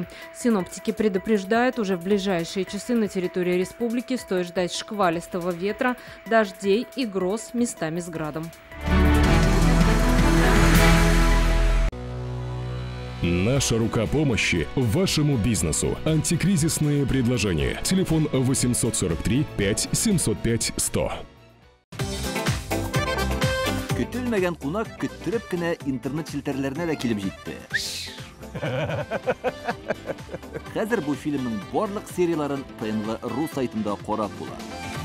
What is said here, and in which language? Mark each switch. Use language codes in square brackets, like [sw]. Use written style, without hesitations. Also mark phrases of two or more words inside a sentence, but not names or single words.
[ru] Синоптики предупреждают, уже в ближайшие часы на территории республики стоит ждать шквалистого ветра, дождей и гроз, местами с градом. Наша рука помощи вашему бизнесу. Антикризисные предложения. Телефон 843 5 705 100. [tt] Көтелмәгән кунак көттүреп кенә интернет челтәрләренә дә килеп җитте. Хәзер бу фильмның барлык серияларын ТНВ.ру сайтында карап була.